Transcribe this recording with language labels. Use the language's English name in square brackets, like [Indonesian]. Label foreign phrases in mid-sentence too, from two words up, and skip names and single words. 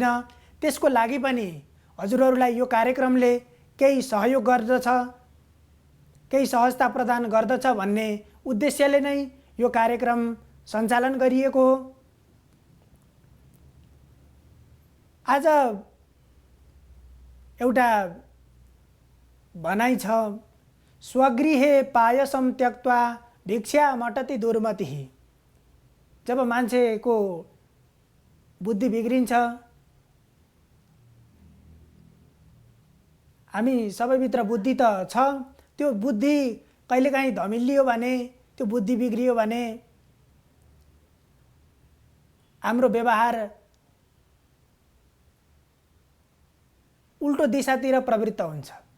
[Nepali] त्यसको लागि पनि हजुरहरूलाई यो कार्यक्रमले केही सहयोग गर्दछ, केही सहजता प्रदान गर्दछ भन्ने उद्देश्यले नै यो कार्यक्रम सञ्चालन गरिएको हो। आज एउटा भनाइ छ, [Sanskrit] स्वगृहे पायसम त्यक्त्वा भिक्षा मटति दुर्मतिः। [Nepali] जब मान्छेको बुद्धि बिग्रिन्छ, हामी सबैभित्र बुद्धि त छ, त्यो बुद्धि कहिलेकाहीँ धमिलियो भने, त्यो बुद्धि बिग्रियो भने हाम्रो व्यवहार उल्टो दिशातिर प्रवृत्त हुन्छ।